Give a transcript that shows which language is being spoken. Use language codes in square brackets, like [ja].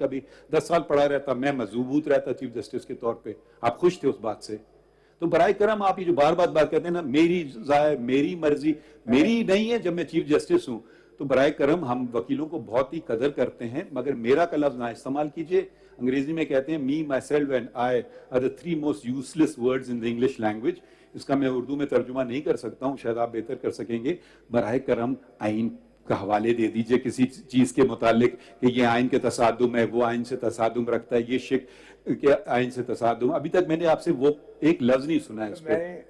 [ur] کبھی 10 سال پڑھا رہتا, میں مضبوط رہتا چیف جسٹس کے طور پہ, آپ خوش تھے اس بات سے. تو برائے کرم آپ یہ جو بار بار بات کرتے ہیں نا, میری رائے میری مرضی, میری نہیں ہے جب میں چیف جسٹس ہوں. تو برائے کرم ہم وکیلوں کو بہت ہی قدر کرتے ہیں, مگر میرا کا لفظ نہ استعمال کیجئے. انگریزی میں کہتے ہیں [en] me, myself and I are the 3 most useless words in the English language. [ur] اس کا میں اردو میں ترجمہ نہیں کر سکتا ہوں, شاید آپ بہتر کر سکیں گے. براہ کرم آئین کا حوالے دے دیجئے کسی چیز کے متعلق کہ یہ آئین کے تصادم ہے, وہ آئین سے تصادم رکھتا ہے, یہ شک کہ آئین سے تصادم. ابھی تک میں نے آپ سے وہ ایک لفظ نہیں سنا ہے اس پہ.